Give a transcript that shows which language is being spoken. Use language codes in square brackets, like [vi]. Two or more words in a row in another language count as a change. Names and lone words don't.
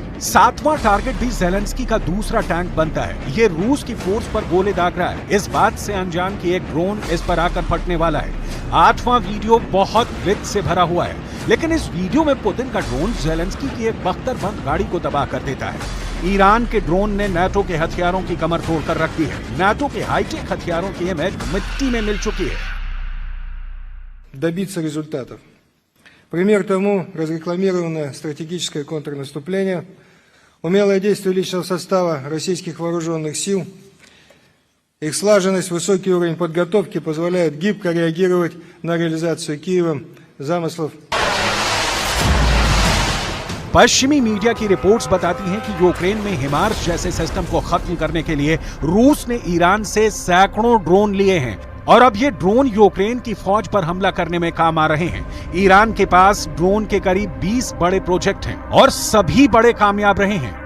[hi] 7वां टारगेट भी ज़ेलेंस्की का दूसरा टैंक बनता है, ये रूस की फोर्स पर गोले दाग रहा है, इस बात से अनजान कि एक ड्रोन इस पर आकर फटने वाला है। 8वां वीडियो बहुत वित्त से भरा हुआ है, लेकिन इस वीडियो में पुतिन का ड्रोन ज़ेलेंस्की की एक बख्तरबंद गाड़ी को तबाह कर देता है। ईरान के ड्रोन ने नाटो के हथियारों की कमर तोड़कर रख दी है। नाटो के हाईटेक हथियारों की इमेज मिट्टी में मिल चुकी है। [ru] Добиться результатов. Пример тому разрекламированное стратегическое контрнаступление, умелое действие личного состава российских вооруженных сил, их слаженность, высокий уровень подготовки позволяют гибко реагировать на реализацию Киевом замыслов. [hi] पश्चिमी मीडिया की रिपोर्ट्स बताती हैं कि यूक्रेन में हिमार्स जैसे सिस्टम को खत्म करने के लिए रूस ने ईरान से सैकड़ों ड्रोन लिए हैं और अब ये ड्रोन यूक्रेन की फौज पर हमला करने में काम आ रहे हैं। ईरान के पास ड्रोन के करीब 20 बड़े प्रोजेक्ट हैं और सभी बड़े कामयाब रहे हैं।